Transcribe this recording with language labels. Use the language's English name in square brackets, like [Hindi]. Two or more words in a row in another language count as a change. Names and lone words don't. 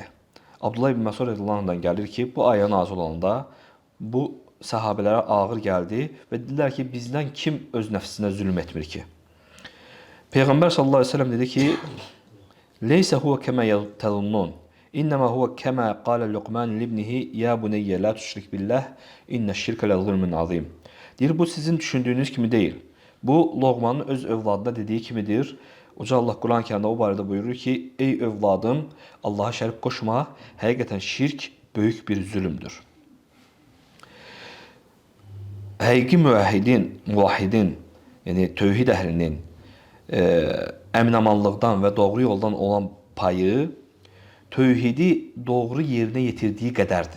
[Azerbaijani] Abdullah ibn Məsud [Arabic] رضي الله عنه [Azerbaijani] gəlir ki, bu ayə nazil olanda bu səhabələrə ağır gəldi və dedilər ki, bizdən kim öz nəfsinə zülm etmir ki? [Arabic] Peyğəmbər صلى الله عليه وسلم [Azerbaijani] dedi ki, [Arabic] "ليس هو كما يظنون. إنما هو كما قال لقمان لابنه يا بني لا تشرك بالله إن الشرك لظلم عظيم." [Azerbaijani] Deyir, bu sizin düşündüyünüz kimi deyil. Bu Loğmanın öz övladına dediyi kimidir. Uca Allah Quran-Kərimdə o barədə buyurur ki, ey övladım, Allaha şərik qoşma, həqiqətən şirk böyük bir zülmdür. Həqiqi muvahhidin, yəni tövhid əhlinin əminamanlıqdan və doğru yoldan olan payı tövhidi doğru yerinə yetirdiyi qədərdir.